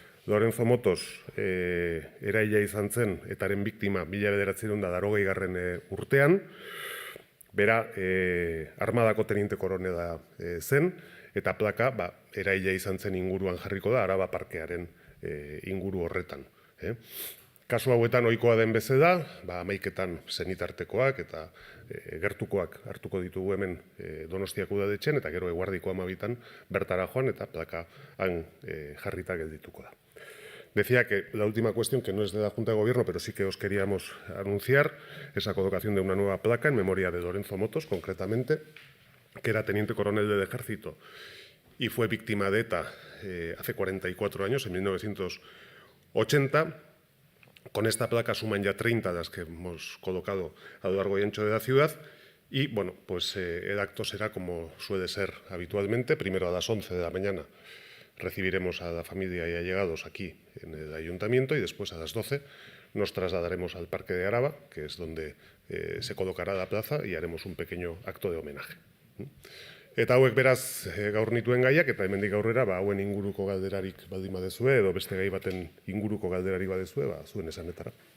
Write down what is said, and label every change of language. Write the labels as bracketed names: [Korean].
[Basque] Lorenzo Motos eraila izan zen etaren biktima 1980 urtean, bera armadako teniente koronela zen, eta plaka eraila izan zen inguruan jarriko da, Araba Parkearen inguru horretan. Kasu hauetan ohikoa den bezala, 11etan senitartekoak eta gertukoak hartuko ditugu hemen Donostiako udaletxean, eta gero eguerdiko 12etan bertara joan eta plaka han jarrita geldituko da. [Spanish] Decía que la última cuestión, que no es de la Junta de Gobierno, pero sí que os queríamos anunciar, es la colocación de una nueva placa en memoria de Lorenzo Motos, concretamente, que era teniente coronel del Ejército y fue víctima de ETA hace 44 años, en 1980. Con esta placa suman ya 30 las que hemos colocado a lo largo y ancho de la ciudad. Y, bueno, pues el acto será como suele ser habitualmente, primero a las 11 de la mañana. Recibiremos a la familia y allegados aquí en el ayuntamiento, y después a las 12 nos trasladaremos al Parque de Araba, que es donde se colocará la plaza, y haremos un pequeño acto de homenaje. [Basque] Eta hauek beraz gaur nituen gaiak, eta hemendik aurrera hauen inguruko galderarik baldin badezue, edo beste gai baten inguruko galderarik badezue, zuen esanetara.